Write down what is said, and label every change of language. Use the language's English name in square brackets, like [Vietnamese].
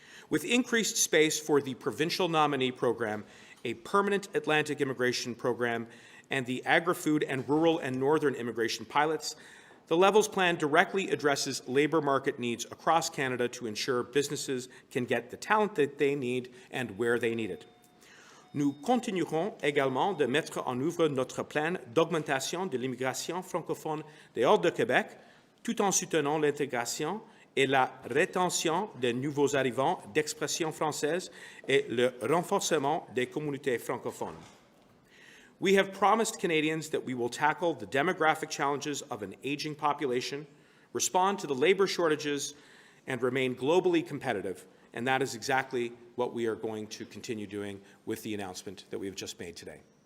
[English] With increased space for the Provincial Nominee Program, a permanent Atlantic Immigration Program, and the Agri-Food and Rural and Northern Immigration Pilots, the Levels Plan directly addresses labour market needs across Canada to ensure businesses can get the talent that they need and where they need it. [French] Nous continuerons également de mettre en œuvre notre plan d'augmentation de l'immigration francophone dehors de Québec, tout en soutenant l'intégration et la rétention des nouveaux arrivants d'expression française et le renforcement des communautés francophones. [English] We have promised Canadians that we will tackle the demographic challenges of an aging population, respond to the labour shortages, and remain globally competitive, and that is exactly what we are going to continue doing with the announcement that we have just made today.